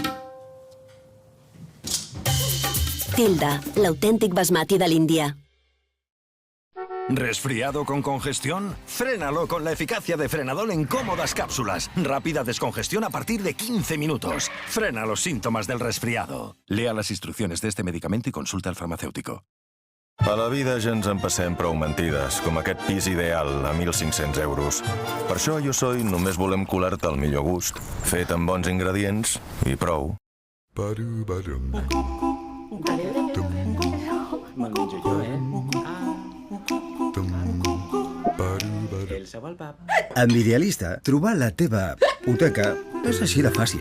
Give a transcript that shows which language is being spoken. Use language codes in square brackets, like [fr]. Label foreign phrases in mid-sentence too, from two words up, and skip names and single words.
[ca] Tilda, l'autèntic basmati de l'Índia. [es] ¿Resfriado con congestión? Frénalo con la eficacia de Frenadol en cómodas cápsulas. Rápida descongestión a partir de 15 minutos. Frena los síntomas del resfriado. Lea las instrucciones de este medicamento y consulta al farmacéutico. [ca] A la vida ja ens en passem prou mentides, com aquest pis ideal a 1.500 euros. Per això Jo Soy només volem colar-te el millor gust, fet amb bons ingredients i prou. Me'l menjo jo, Amb Idealista, trobar la teva hipoteca és així de fàcil.